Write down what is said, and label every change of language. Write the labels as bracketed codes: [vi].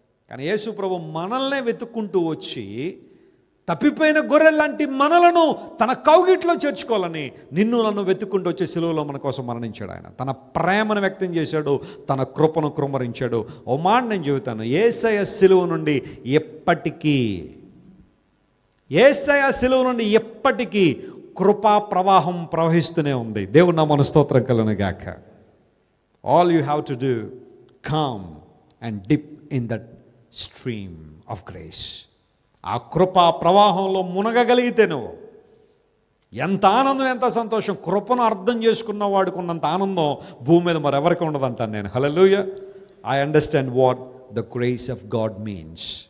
[te] కానీ యేసు ప్రభు మనల్నే వెతుక్కుంటూ వచ్చి, తప్పిపోయిన గొర్రె లాంటి మనలను తన కౌగిట్లో చేర్చుకోవాలని నిన్ను నన్ను వెతుక్కుంటూ వచ్చే సిలువలో మన కోసం మరణించాడు. ఆయన తన ప్రేమను వ్యక్తం చేశాడు, తన కృపను కృమ్మరించాడు. ఓ మాట నేను చెబుతాను, యేసయ్య సిలువ నుండి ఎప్పటికీ, యేసయ్య సిలువ నుండి ఎప్పటికీ కృపా ప్రవాహం ప్రవహిస్తూనే ఉంది. దేవుని నామమునకు స్తోత్రం కలుగును గాక. [en] All you have to do, come and dip in that stream of grace. [te] ఆ కృపా ప్రవాహంలో మునగగలిగితే నువ్వు ఎంత ఆనందం, ఎంత సంతోషం. కృపను అర్థం చేసుకున్న వాడికి ఉన్నంత ఆనందం భూమి మీద మరెవరికి ఉండదంటాను నేను. హల్లెలూయా. [en] I understand what the grace of God means.